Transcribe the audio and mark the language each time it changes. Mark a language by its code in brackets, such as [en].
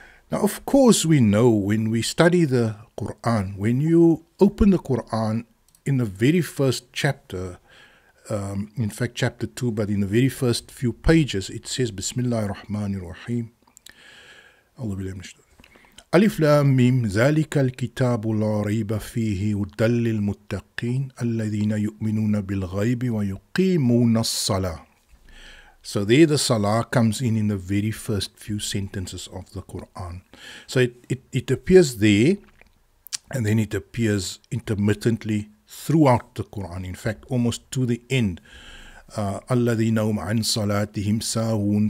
[en] Now, of course, we know when we study the Qur'an, when you open the Qur'an in the very first chapter, in fact chapter 2, but in the very first few pages, it says [ar] Bismillahir Rahmanir Rahim. ألف لام ميم ذلك الكتاب لا ريب فيه هدى للمتقين الذين يؤمنون بالغيب ويقيمون الصلاة. [en] So there the Salah comes in the very first few sentences of the Qur'an. So it appears there, and then it appears intermittently throughout the Qur'an. In fact, almost to the end. [ar] الَّذِينَ هُمْ عَنْ صَلَاتِهِمْ سَاهُونَ.